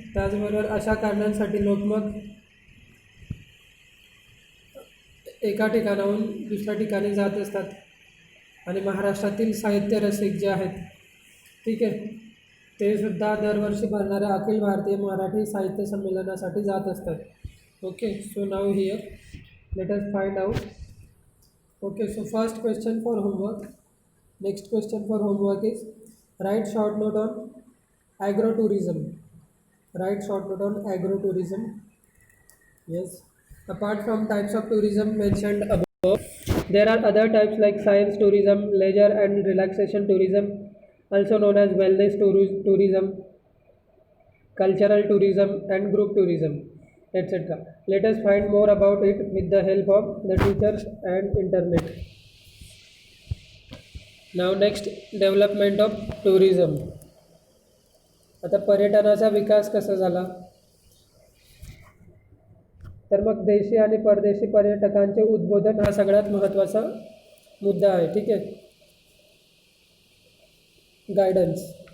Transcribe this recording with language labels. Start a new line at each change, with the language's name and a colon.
Marathi: त्याचबरोबर अशा कारणांसाठी लोक मग एका ठिकाणाहून दुसऱ्या ठिकाणी जात असतात. आणि महाराष्ट्रातील साहित्य रसिक जे आहेत, ठीक आहे, ते सुद्धा दरवर्षी भरणाऱ्या अखिल भारतीय मराठी साहित्य संमेलनासाठी जात असतात.
English: Okay, so now here let us find out. Okay, so first question for homework. Next question for homework is write short note on agrotourism. Write short note on agrotourism. Yes. Apart from types of tourism mentioned above, there are other types like science tourism, leisure and relaxation tourism, also known as wellness tourism, cultural tourism, and group tourism, etc. Let us find more about it with the help of the teachers and internet. Now next, development of tourism.
Marathi: आता पर्यटनाचा विकास कसा झाला, तर मग देशी आणि परदेशी पर्यटकांचे उद्बोधन हा सगळ्यात महत्त्वाचा मुद्दा आहे. ठीक आहे.
English: Guidance.